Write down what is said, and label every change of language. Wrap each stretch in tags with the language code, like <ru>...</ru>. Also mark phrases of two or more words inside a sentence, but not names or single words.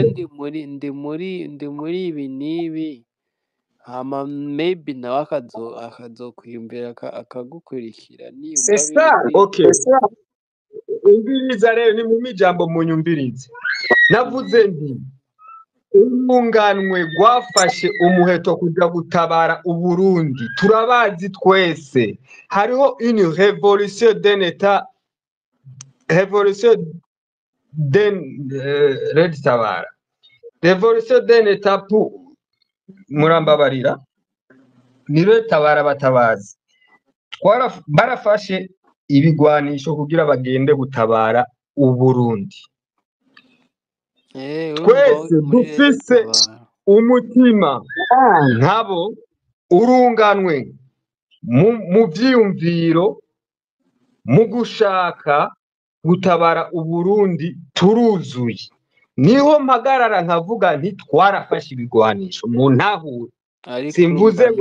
<rn>ndi muri ibi n'ibi hama maybe nawe akazokwiyumvira akagukurikira niyumva okay umbiriza rero ni mu mijambo munyumbirize navuze nti urunganwe rwafashe umuheto kuja gutabara Uburundi turabazi twese hariho</rn> <fr>une révolution d'un état révolution d'un état pour</fr> <rn>murambabarira niro tabara batabazi barafashe ibigwanisho kugira bagende gutabara Uburundi twese dufise umutima nkabo urunganwe mu vyiyumviro mu gushaka gutabara Uburundi turuzuye niho mpagarara nkavuga nti twarafashe ibigwanisho mu ntahure simvuze ngo</rn>